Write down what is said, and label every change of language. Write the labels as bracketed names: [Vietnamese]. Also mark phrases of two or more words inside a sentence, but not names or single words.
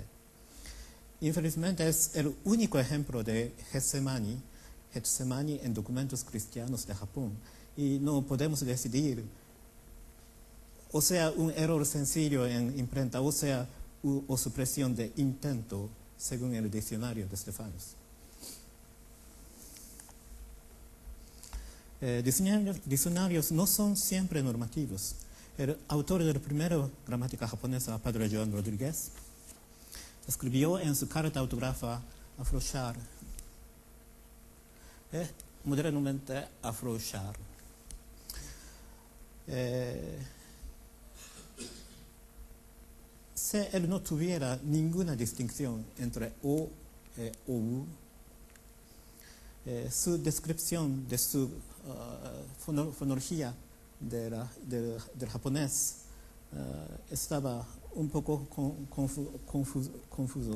[Spanish] Infelizmente es el único ejemplo de Getsemani en documentos cristianos de Japón y no podemos decidir, o sea, un error sencillo en imprenta, o sea, o supresión de intento, según el diccionario de Stefanos. Diccionarios no son siempre normativos. El autor de la primera gramática japonesa, Padre Joan Rodríguez, escribió en su carta autógrafa afrouchar, modernamente afrouchar. Si él no tuviera ninguna distinción entre o y ou, su descripción de su fonología del japonés estaba un poco confuso.